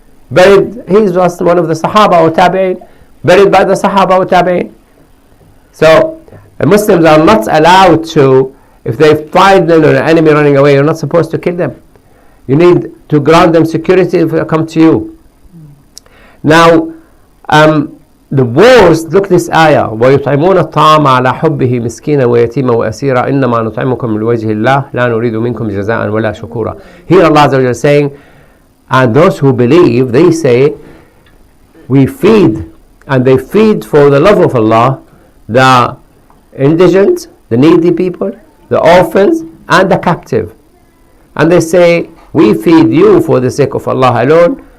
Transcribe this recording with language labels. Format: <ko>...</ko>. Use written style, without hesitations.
<en>Buried, he was one of the Sahaba or Tabi'in. Buried by the Sahaba or Tabi'in. So, the Muslims are not allowed to, if they find an enemy running away, you're not supposed to kill them. You need to grant them security if they come to you. Now, the worst, look this ayah,</en> <ar>وَيُطْعِمُونَ الطَّعَامَ عَلَى حُبِّهِ مِسْكِينًا وَيَتِيمًا وَأَسِيرًا إِنَّمَا نُطْعِمُكُمْ لِوَجْهِ اللَّهِ لَا نُرِيدُ مِنْكُمْ جَزَاءً وَلَا شُكُورًا.</ar> <en>Here Allah Azza wa Jalla is saying, and those who believe, they say, we feed, and they feed for the love of Allah, the indigent, the needy people, the orphans, and the captive. And they say, we feed you for the sake of Allah alone.</en>